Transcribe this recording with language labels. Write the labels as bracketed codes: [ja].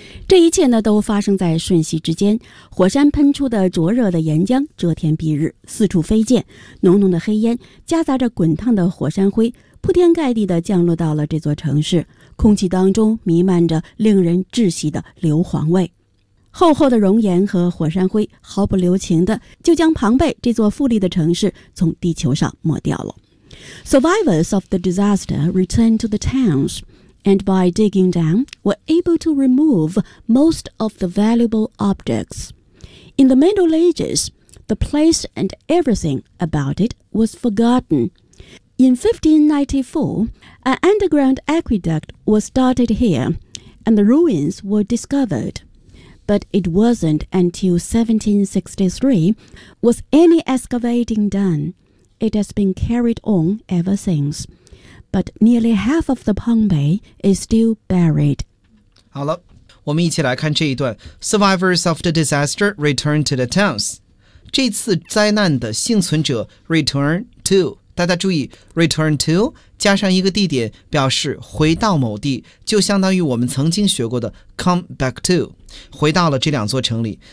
[zh] 这一切呢，都发生在瞬息之间。火山喷出的灼热的岩浆遮天蔽日，四处飞溅，浓浓的黑烟夹杂着滚烫的火山灰，铺天盖地地降落到了这座城市，空气当中弥漫着令人窒息的硫磺味。厚厚的熔岩和火山灰毫不留情地就将庞贝这座富丽的城市从地球上抹掉了。 [en] Survivors of the disaster return to the townsAnd by digging down, were able to remove most of the valuable objects. In the Middle Ages, the place and everything about it was forgotten. In 1594, an underground aqueduct was started here, and the ruins were discovered. But it wasn't until 1763 was any excavating done. It has been carried on ever since. But nearly half of the Pompeii is still buried. [zh] 好了，我们一起来看这一段。 [en] Survivors of the disaster return to the towns. [zh] 这次灾难的幸存者 [en] return to. [zh] 大家注意 ， [en] return to [zh] 加上一个地点，表示回到某地，就相当于我们曾经学过的 [en] come back to， [zh] 回到了这两座城里。